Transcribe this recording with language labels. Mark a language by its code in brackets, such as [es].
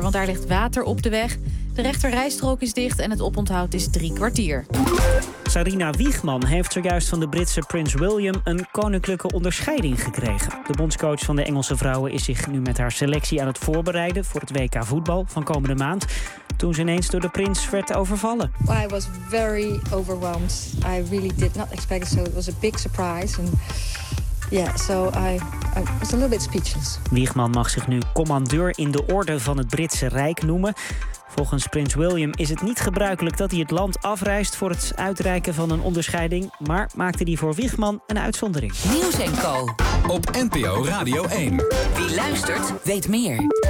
[nl] Want daar ligt water op de weg. De rechter rijstrook is dicht en het oponthoud is 3 kwartier. Sarina Wiegman heeft zojuist van de Britse prins William een koninklijke onderscheiding gekregen. De bondscoach van de Engelse vrouwen is zich nu met haar selectie aan het voorbereiden voor het WK voetbal van komende maand, toen ze ineens door de prins werd overvallen. [en] I was very overwhelmed. I really did not expect it, so it was a big surprise. And I was a little bit speechless. [nl] Wiegman mag zich nu commandeur in de orde van het Britse Rijk noemen. Volgens prins William is het niet gebruikelijk dat hij het land afreist voor het uitreiken van een onderscheiding, maar maakte hij voor Wiegman een uitzondering. Nieuws en Co. op NPO Radio 1. Wie luistert, weet meer.